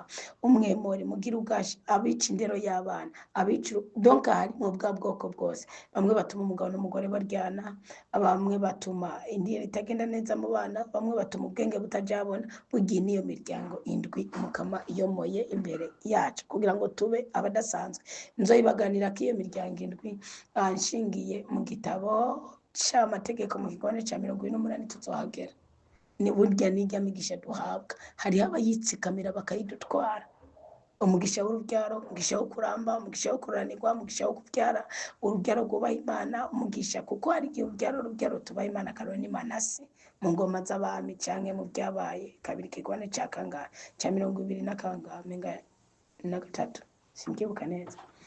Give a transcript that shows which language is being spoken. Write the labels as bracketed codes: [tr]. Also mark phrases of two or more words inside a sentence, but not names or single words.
[rn] Umwemori, Umugirugashi, abica indero y'abana, abica donc hari mu bwa bwoko bwose. Bamwe batuma umugabo n'umugore baryana, bamwe batuma indira itagenda neza mu bana, bamwe batuma ubwenge butajabona. Bugiye niyo miryango indwi umukama iyomoye imbere yacu kugira ngo tube abadasanzwe. Nzoyibaganira ko iyo miryango indwi nshingiye mu gitabo cy'amategeko mu kigwane cya 28 tuzohagera. Ni burya nijya migisha duhabwa, hariho abayitsikamira bakayidutwara. Umugisha w'urubyaro, umugisha wo kuramba, umugisha wo kuranirwa, umugisha wo kubyara, urubyaro rwubaha Imana, umugisha kuko hari igihe urubyaro tubaha Imana karoni Imana se mu ngoma z'abami canke mu byabaye kabiri kigwane cya kangahe cya 20 na kangahe na gatatu simkibuka neza.